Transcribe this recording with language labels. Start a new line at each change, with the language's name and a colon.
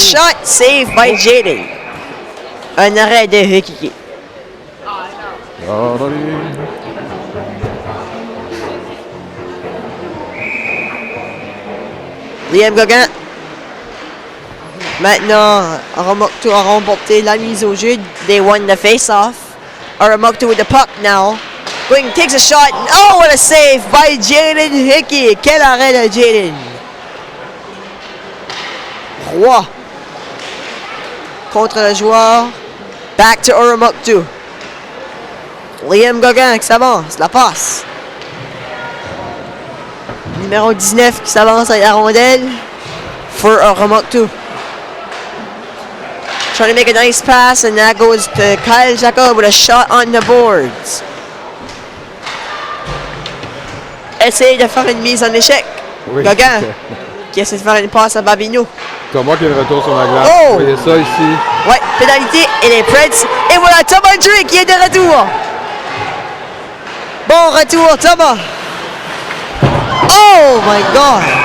English: shot, save by Jaden.
French: Un arrêt de Hickey. Ah, allez. Liam Gauguin. Maintenant, Armuktu a remporté la mise au jeu.
English: They won the face-off. Armuktu with the puck now. Going, takes a shot. Oh, what a save by Jaden Hickey.
French: Quel arrêt de Jaden. Roy. Contre le joueur.
English: Back to Armuktu.
French: Liam Gauguin qui s'avance. La passe. Numéro 19 qui s'avance avec la rondelle.
English: For Armuktu. Trying to make a nice pass, and that goes to Kyle Jacob with a shot on the boards.
French: Essaye de faire une mise en échec. Oui. Gauguin qui essaie de faire une passe à Babino. Thomas qui est de retour sur la glace. Oh! Vous voyez ça ici. Ouais, pénalité et les Preds. Et voilà Thomas Drake qui est de retour. Bon retour Thomas.
English: Oh my God.